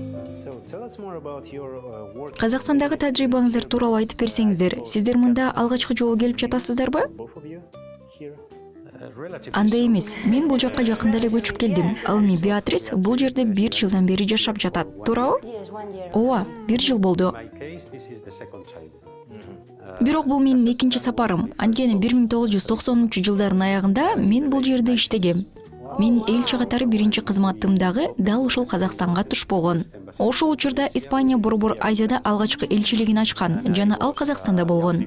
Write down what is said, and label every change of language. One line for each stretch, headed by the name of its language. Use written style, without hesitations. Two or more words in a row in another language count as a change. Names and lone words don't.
English: So tell us more about your work.
Kyrgyz: Казакстандагы тажрыйбаңыздар тууралуу айтып берсеңиздер. Сиздер мында алгачкы жолу келип жатасыздарбы?
English: Both of you here.
Kyrgyz: Андай эмес. Мен бул жакка жакында эле көчүп келдим. Ал эми Беатрис бул жерде 1 жылдан бери жашап жатат. Туурабы? Ооба, 1 жыл болду.
English: In my case, this is the second time.
Kyrgyz: Бирок бул менин экинчи сапарым. Анткени 1990-жылдардын аягында мен бул жерде иштегем. Мен элчи катары биринчи кызматымдагы дал ушул Казакстанга туш болгон. Ошол учурда Испания Борбор Азияда алгачкы элчилигин ачкан жана ал Казакстанда болгон.